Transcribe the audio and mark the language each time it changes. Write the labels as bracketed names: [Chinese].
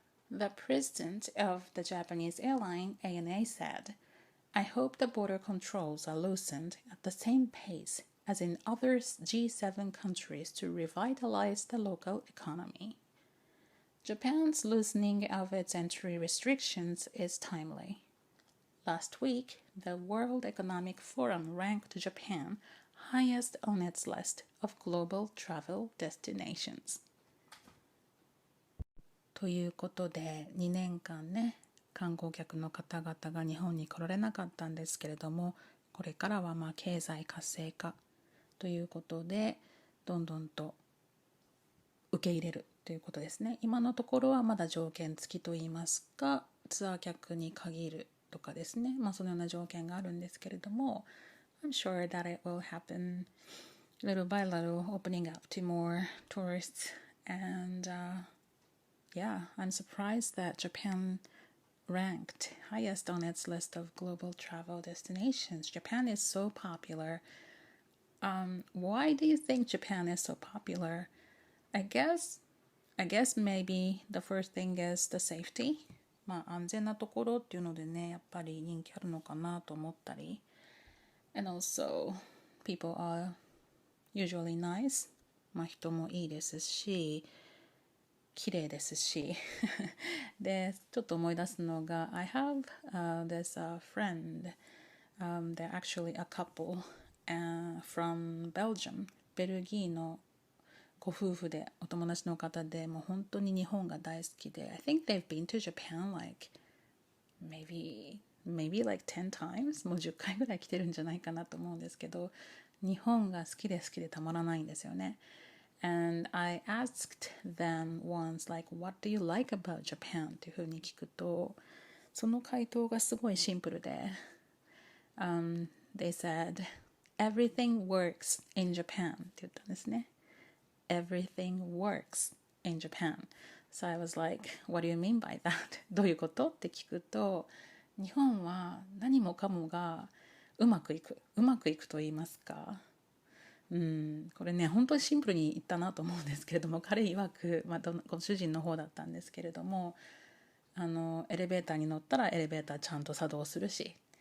[English] The president of the Japanese airline ANA said, "I hope the border controls are loosened at the same pace as in other G7 countries to revitalize the local economy." Japan's loosening of its entry restrictions is timely. Last week, the World Economic Forum ranked Japan highest on its list of global travel destinations. [Japanese] ということで、2年間ね、観光客の方々が日本に来られなかったんですけれども、これからは経済活性化ということで、どんどんと受け入れるということですね。今のところはまだ条件付きといいますか、ツアー客に限るとかですね、そのような条件があるんですけれども、 [English] I'm sure that it will happen little by little, opening up to more tourists. And yeah, I'm surprised that Japan ranked highest on its list of global travel destinations. Japan is so popular. Why do you think Japan is so popular? I guess maybe the first thing is the safety. [Japanese] 安全なところっていうのでね、やっぱり人気あるのかなと思ったり。 [English] And also, people are usually nice. [Japanese] まあ人もいいですし、綺麗ですし。で、ちょっと思い出すのが、 [English] I have、this friend. They're actually a couple、from Belgium. [Japanese] ベルギーのご夫婦でお友達の方でもう本当に日本が大好きで [English] I think they've been to Japan like maybe like 10 times [Japanese] もう10回ぐらい来てるんじゃないかなと思うんですけど日本が好きでたまらないんですよね [English] And I asked them once like what do you like about Japan [Japanese] っていうふうに聞くとその回答がすごいシンプルで、 [English] They said everything works in Japan [Japanese] って言ったんですね [English] Everything works in Japan. So I was like, what do you mean by that? [Japanese] どういうことって聞くと、日本は何もかもがうまくいくと言いますか。これね、本当にシンプルに言ったなと思うんですけれども、彼曰く、ご主人の方だったんですけれども、エレベーターに乗ったらエレベーターちゃんと作動するし、